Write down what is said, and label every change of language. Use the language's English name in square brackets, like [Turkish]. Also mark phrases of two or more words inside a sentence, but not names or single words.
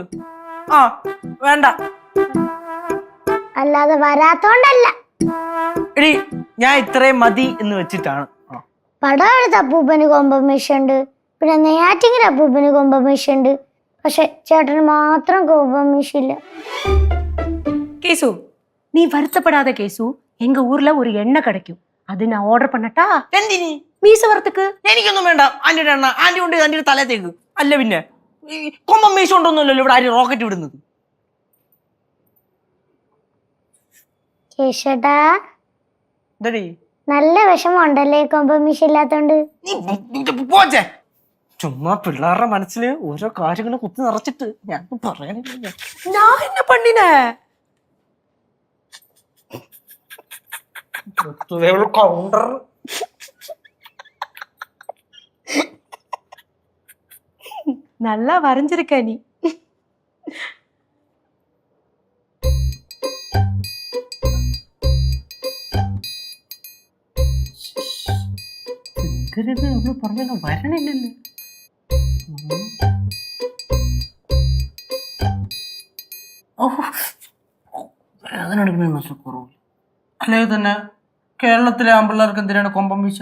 [Malayalam] ആ വേണ്ട. അല്ലാതെ വരാത്തോണ്ടല്ല. എടി, ഞാൻ ഇത്രയും മതി എന്ന് വെച്ചിട്ടാണ്. പടവെടുത്ത അപ്പൂപ്പന് കൊമ്പൻ മീശ ഉണ്ട്, പിന്നെ നെയ്യാറ്റിങ്ങര അപ്പൂപ്പന് കൊമ്പൻ മീശ ഉണ്ട്. പക്ഷെ ചേട്ടന് മാത്രം കൊമ്പൻ മീശ ഇല്ല. [Tamil] கேசு, நீ வருத்தப்படாத கேசு. எங்க ஊர்ல ஒரு எண்ணெய் கிடைக்கும், அது நான் ஆர்டர் பண்ணட்டா? [Malayalam] എന്തിനി? [Tamil] மீச வரத்துக்கு. [Malayalam] എനിക്കൊന്നും വേണ്ട. ആന്റിയുടെ എണ്ണ ആന്റി കൊണ്ട് ആന്റിയുടെ തലത്തേക്ക്. അല്ല പിന്നെ കൊമ്പൻ മീശ ഉണ്ടോന്നല്ലോ ഇവിടെ ആരും റോക്കറ്റ് വിടുന്നത്. കേശട്ടാ, എന്തടി നല്ല വിഷമം ഉണ്ടല്ലേ കൊമ്പൻ മീശ ഇല്ലാത്തോണ്ട്? പോച്ചേ, ചുമ്മാ പിള്ളേരുടെ മനസ്സില് ഓരോ കാര്യങ്ങൾ കുത്തി നിറച്ചിട്ട് ഞാൻ പറയണില്ല. [Tamil] நான் என்ன பண்ணினேன்? [Malayalam] കൗണ്ടർ [Tamil] நல்லா வரைஞ்சிருக்க நீ. [Malayalam] പറഞ്ഞ വരണില്ലല്ലോ. വേദന അല്ലെങ്കിൽ തന്നെ കേരളത്തിലെ ആമ്പിള്ളേർക്ക് എന്തിനാണ് കൊമ്പൻ വീശ?